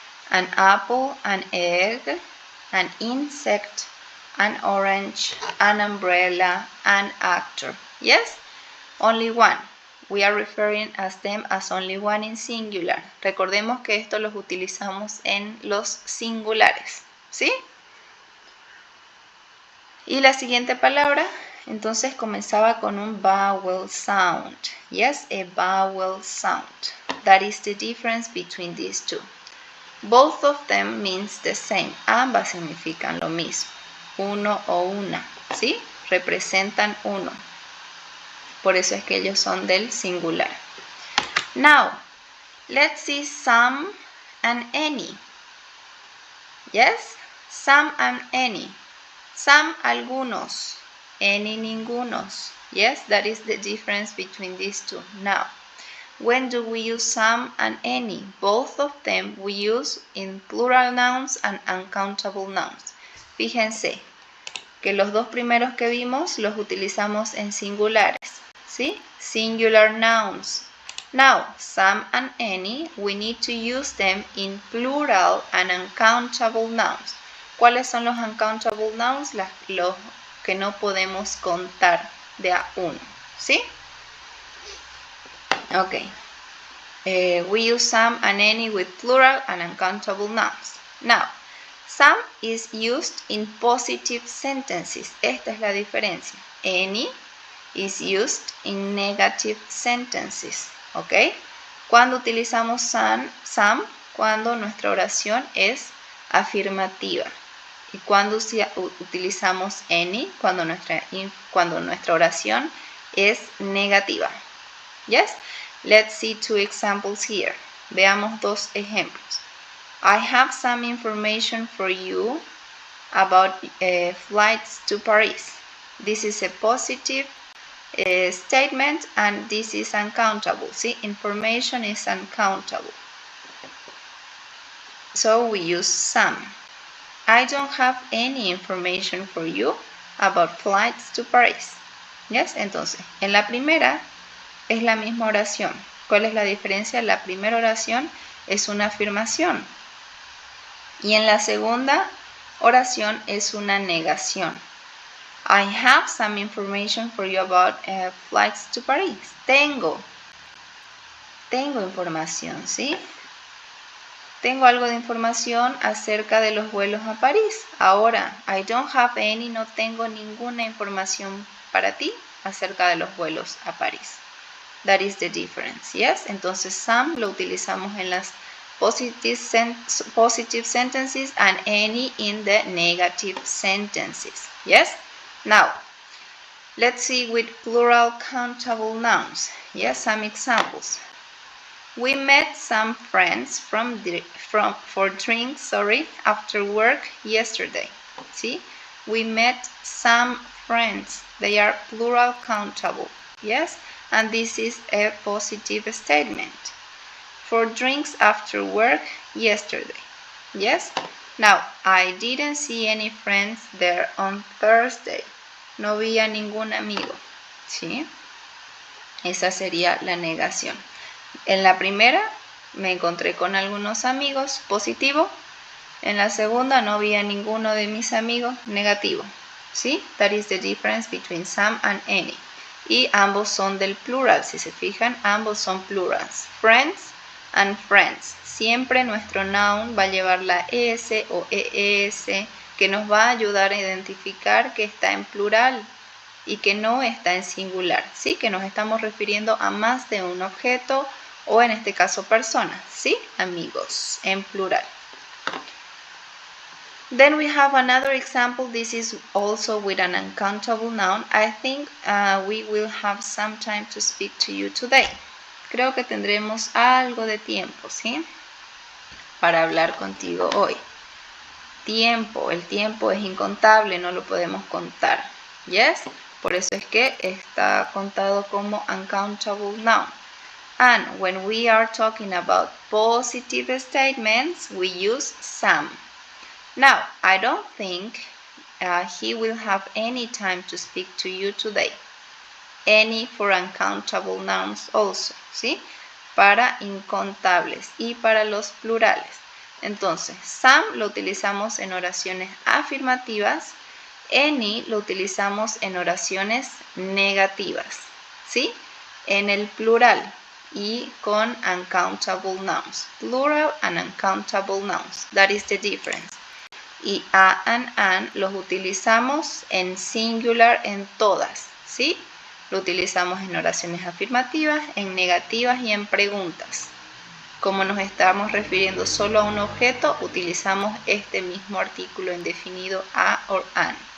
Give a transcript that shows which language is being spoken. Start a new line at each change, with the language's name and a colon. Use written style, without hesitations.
English: An apple, an egg, an insect, an orange, an umbrella, an actor. Yes? Only one. We are referring as them as only one in singular.
Spanish: Recordemos que esto los utilizamos en los singulares. ¿Sí? Y la siguiente palabra, entonces comenzaba con un vowel sound.
English: Yes, a vowel sound. That is the difference between these two. Both of them means the same.
Spanish: Ambas significan lo mismo. Uno o una, ¿sí? Representan uno. Por eso es que ellos son del singular.
English: Now, let's see some and any. Yes? Some and any. Some algunos. Any ningunos. Yes, that is the difference between these two. Now, when do we use some and any? Both of them we use in plural nouns and uncountable nouns.
Spanish: Fíjense que los dos primeros que vimos los utilizamos en singulares, ¿sí?
English: Singular nouns. Now, some and any, we need to use them in plural and uncountable nouns.
Spanish: ¿Cuáles son los uncountable nouns? Los que no podemos contar de a uno, ¿sí?
English: Okay. We use some and any with plural and uncountable nouns. Now, some is used in positive sentences.
Spanish: Esta es la diferencia.
English: Any is used in negative sentences.
Spanish: ¿Ok? Cuando utilizamos some, cuando nuestra oración es afirmativa. Y cuando utilizamos any, cuando nuestra oración es negativa.
English: Yes? Let's see two examples here.
Spanish: Veamos dos ejemplos.
English: I have some information for you about flights to Paris. This is a positive statement and this is uncountable. See, information is uncountable. So we use some. I don't have any information for you about flights to Paris.
Spanish: Yes, entonces, en la primera es la misma oración. ¿Cuál es la diferencia? La primera oración es una afirmación. Y en la segunda oración es una negación.
English: I have some information for you about flights to Paris.
Spanish: Tengo información, ¿sí? Tengo algo de información acerca de los vuelos a París. Ahora,
English: I don't have any,
Spanish: no tengo ninguna información para ti acerca de los vuelos a París.
English: That is the difference, yes?
Spanish: Entonces, some lo utilizamos en las
English: positive sentences and any in the negative sentences, yes? Now, let's see with plural countable nouns. Yes, some examples. We met some friends for drinks, after work yesterday. See? We met some friends. They are plural countable. Yes? And this is a positive statement. For drinks after work yesterday. Yes? Now, I didn't see any friends there on Thursday.
Spanish: No vi a ningún amigo. ¿Sí? Esa sería la negación. En la primera me encontré con algunos amigos, positivo. En la segunda no vi a ninguno de mis amigos, negativo. ¿Sí?
English: That is the difference between some and any.
Spanish: Y ambos son del plural, si se fijan, ambos son plurals.
English: Friends and friends.
Spanish: Siempre nuestro noun va a llevar la es o es, que nos va a ayudar a identificar que está en plural y que no está en singular, ¿sí? Que nos estamos refiriendo a más de un objeto o en este caso personas, ¿sí? Amigos, en plural.
English: Then we have another example. This is also with an uncountable noun. I think we will have some time to speak to you today.
Spanish: Creo que tendremos algo de tiempo, ¿sí? Para hablar contigo hoy. Tiempo, el tiempo es incontable, no lo podemos contar. Yes? Por eso es que está contado como uncountable noun.
English: And when we are talking about positive statements, we use some. Now, I don't think he will have any time to speak to you today. Any for uncountable nouns also, ¿sí?
Spanish: Para incontables y para los plurales. Entonces, some lo utilizamos en oraciones afirmativas. Any lo utilizamos en oraciones negativas, ¿sí? En el plural y con uncountable nouns.
English: Plural and uncountable nouns. That is the difference.
Spanish: Y a and an los utilizamos en singular en todas, ¿sí? Lo utilizamos en oraciones afirmativas, en negativas y en preguntas. Como nos estamos refiriendo solo a un objeto, utilizamos este mismo artículo indefinido a or an.